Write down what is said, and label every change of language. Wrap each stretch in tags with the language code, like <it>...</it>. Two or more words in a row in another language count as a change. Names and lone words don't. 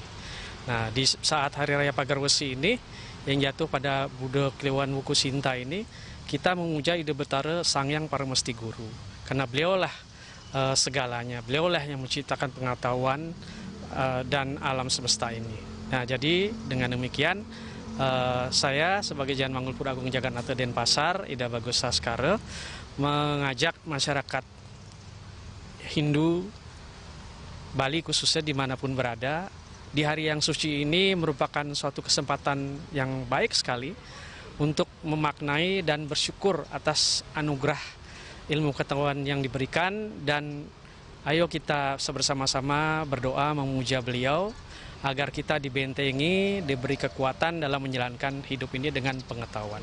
<id>Nah, di saat Hari Raya Pagar Wesi ini yang jatuh pada Buddha Kliwon Wuku Sinta ini, kita memuja Ida Betara Sang Hyang Paramesti Guru, karena beliaulah segalanya, beliaulah yang menciptakan pengetahuan dan alam semesta ini. Nah, jadi dengan demikian saya sebagai Jan Manggul Pura Agung Jagatnata Denpasar, Ida Bagus Askara, mengajak masyarakat Hindu Bali khususnya dimanapun berada, di hari yang suci ini merupakan suatu kesempatan yang baik sekali untuk memaknai dan bersyukur atas anugerah ilmu pengetahuan yang diberikan, dan ayo kita bersama-sama berdoa memuja beliau agar kita dibentengi, diberi kekuatan dalam menjalankan hidup ini dengan pengetahuan.</id>